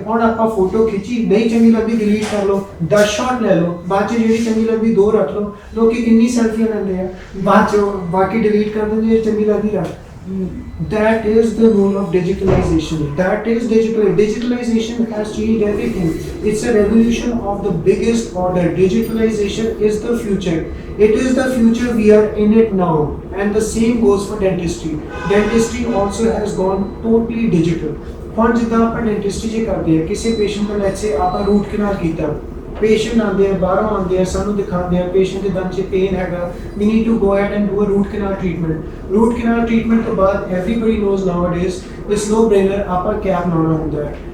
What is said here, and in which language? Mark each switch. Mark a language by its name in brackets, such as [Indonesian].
[Punjabi] ਹੁਣ ਆਪਾਂ ਫੋਟੋ ਖਿੱਚੀ, ਨਹੀਂ ਚੰਗੀ ਲੱਗਦੀ ਡਿਲੀਟ ਕਰ ਲਓ, 10 ਸ਼ਾਟ ਲੈ ਲਓ, ਬਾਅਦ ਚ ਜਿਹੜੀ ਚੰਗੀ ਲੱਗਦੀ 2 ਰੱਖ ਲਓ। ਲੋਕੀ ਕਿੰਨੀ ਸੈਲਫੀਆਂ ਲੈਂਦੇ ਆ, ਬਾਅਦ ਚ ਬਾਕੀ ਡਿਲੀਟ ਕਰ ਦਿੰਦੇ, ਜਿਹੜੀ ਚੰਗੀ ਲੱਗਦੀ ਰੱਖ। [English] That is the role of digitalization. That is digital. Digitalization has changed everything. It's a revolution of the biggest order. Digitalization is the future. It is the future. We are in it now. And the same goes for dentistry. Dentistry also has gone totally digital. [Punjabi] ਹੁਣ ਜਿੱਦਾਂ ਆਪਾਂ ਡੈਂਟਿਸਟਰੀ 'ਚ ਕਰਦੇ ਆ, ਕਿਸੇ patient ਦਾ let's ਸੇ ਆਪਾਂ route ਕਨਾਲ ਕੀਤਾ, patient ਆਉਂਦੇ ਆ, ਬਾਹਰੋਂ ਆਉਂਦੇ ਆ, ਸਾਨੂੰ ਦਿਖਾਉਂਦੇ ਆ ਪੇਸ਼ੈਂਟ ਦੇ ਦੰਦ 'ਚ ਪੇਨ ਹੈਗਾ, [English] We need to go at and do a root canal treatment. [Punjabi] Route canal treatment ਤੋਂ ਬਾਅਦ [English] everybody knows nowadays it's no brainer, [Punjabi] ਆਪਾਂ ਕੈਪ ਲਾਉਣਾ ਹੁੰਦਾ ਹੈ।